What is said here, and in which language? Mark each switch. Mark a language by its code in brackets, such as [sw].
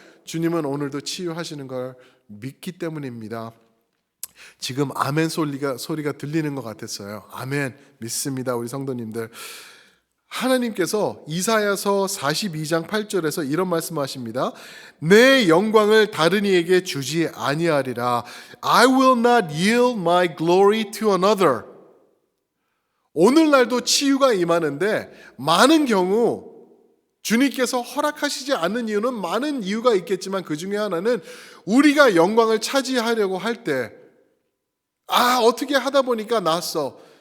[ko] 주님은 오늘도 치유하시는 걸 믿기 때문입니다. 지금 아멘 소리가 들리는 것 같았어요. 아멘, 믿습니다. 우리 성도님들, 하나님께서 이사야서 42장 8절에서 이런 말씀하십니다. 내 영광을 다른 이에게 주지 아니하리라. [en] I will not yield my glory to another. [ko] 오늘날도 치유가 임하는데 많은 경우 주님께서 허락하시지 않는 이유는 많은 이유가 있겠지만 그 중에 하나는 우리가 영광을 차지하려고 할 때 어떻게 하다 보니까 나았어.